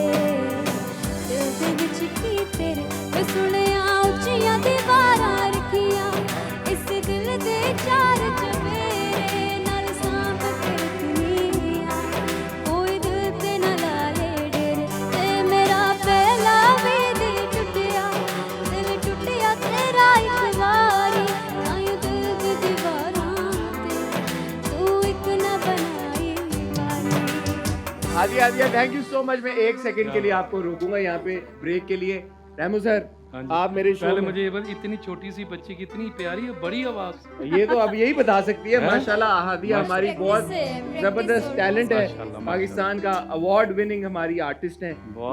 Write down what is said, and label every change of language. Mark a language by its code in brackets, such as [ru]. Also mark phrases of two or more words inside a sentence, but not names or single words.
[pa] ਦਿਲ ਦੇ ਵਿਚ ਕੀ ਤੇਰੇ, ਮੈਂ ਸੁਣਿਆ ਉੱਚੀਆਂ ਦੀਵਾਰਾਂ ਰੱਖੀਆਂ, ਇਸ ਦਿਲ ਦੇ ਚਾਰ ਚੁਫੇਰੇ ਨਾਲ ਸਾਂਭ ਕੇ ਰੱਖਣੀਆਂ, ਕੋਈ ਦਿਲ ਤੇ ਨਾ ਲਾਏ ਡੇਰੇ, ਤੇ ਮੇਰਾ ਪਹਿਲਾਂ ਵੀ ਦਿਲ ਟੁੱਟਿਆ ਤੇਰਾ ਇੱਕ ਵਾਰੀ, ਆਊਂ ਦਿਲ ਦੀ ਦੀਵਾਰਾਂ ਤੇ ਤੂੰ ਇੱਕ ਨਾ ਬਣਾਈ ਵਾਰੀ। [hi] आदिया आदिया, [en] thank you so much. [hi] मैं एक सेकंड के लिए आपको रोकूंगा यहाँ पे ब्रेक के लिए। रेमो सर, हाँ जी। आप मेरे शो पहले में, मुझे ये बता, इतनी छोटी सी बच्ची की इतनी प्यारी और बड़ी आवाज। ये तो अब यही बता सकती है। हैं? माशाल्लाह आदिया हमारी बहुत जबरदस्त टैलेंट है। माशाल्लाह, पाकिस्तान का [en] award winning [hi] हमारी आर्टिस्ट हैं